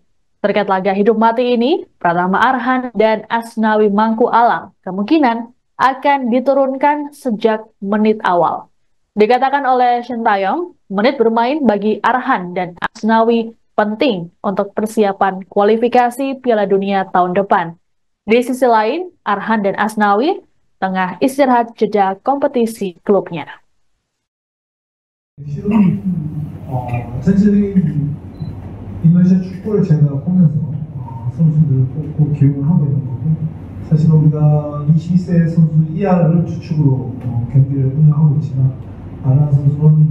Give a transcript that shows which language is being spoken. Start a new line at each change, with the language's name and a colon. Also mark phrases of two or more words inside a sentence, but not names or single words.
Indonesian: Terkait laga hidup mati ini, Pratama Arhan dan Asnawi Mangku Alam kemungkinan akan diturunkan sejak menit awal. Dikatakan oleh Shin Tae-yong, menit bermain bagi Arhan dan Asnawi penting untuk persiapan kualifikasi Piala Dunia tahun depan. Di sisi lain, Arhan dan Asnawi tengah istirahat jeda kompetisi klubnya.
Korean: 실은 전체적인 인도네시아 축구를 제가 보면서 선수들을 뽑고 기용을 하고 있는 거고, 사실 우리가 22세 선수 이하를 주축으로 경기를 운영하고 있지만, 아란 선수는